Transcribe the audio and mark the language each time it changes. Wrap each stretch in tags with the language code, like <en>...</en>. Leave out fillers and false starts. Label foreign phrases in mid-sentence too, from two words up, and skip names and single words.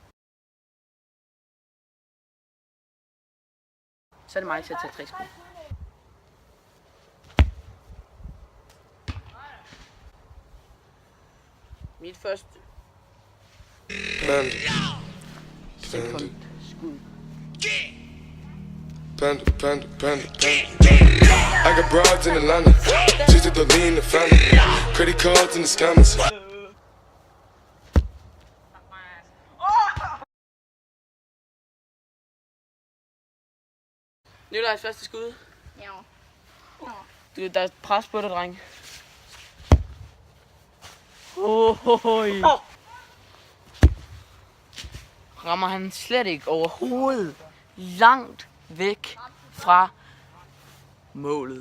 <da>Så er det mig til at tage 3 skud. Mit første sekund skud. Panda.</da> <en>I got broads in Atlanta, just to lean the family. Credit cards in the scammers.</en> <da>Nikolajs første skud. Ja. Der er pres på dig, dreng. Rammer han slet ikke overhovedet langt væk fra målet.</da>